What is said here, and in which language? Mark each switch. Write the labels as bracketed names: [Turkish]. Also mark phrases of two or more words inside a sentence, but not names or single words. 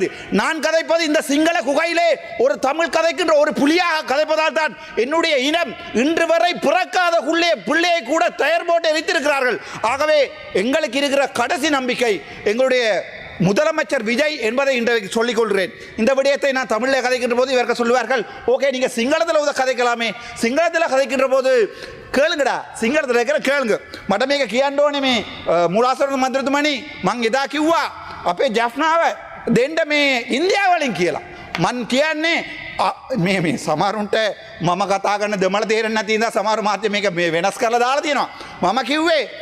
[Tamil] நான் கதைப்பது இந்த சிங்கள குகையிலே ஒரு தமிழ் கதைக்கின்ற ஒரு புலியாக கதைப்பதால் தான் என்னுடைய இனம் இன்று வரை பிறக்காத பிள்ளையை கூட தயார் போட்டு வைத்திருக்கிறார்கள். ஆகவே எங்களுக்கு இருக்கிற கடைசி நம்பிக்கை எங்களுடைய முதலமைச்சர் விஜய் என்பதை இன்றைக்கு சொல்லிக் கொள்கிறேன். இந்த விடயத்தை நான் தமிழில் கதைக்கின்ற போது இவர்கள் சொல்லுவார்கள், ஓகே நீங்கள் சிங்களத்தில் கதைக்கலாமே, சிங்களத்தில் கதைக்கின்ற போது கேளுங்கடா, சிங்களத்தில் இருக்கிற கேளுங்க. [Sinhala] මට කියන්න මේ මුලාසර මන්ත්‍රතුමනි මං එදා කිව්වා අපේ ජෆ්නාව දෙන්න මේ ඉන්දියාවලින් කියලා. මං කියන්නේ මේ සමහරුන්ට මම කතා කරන දෙමළ තේරෙන්නේ නැති ඉඳලා සමහර මාධ්‍ය මේක වෙනස් කරලා දාලා තියෙනවා.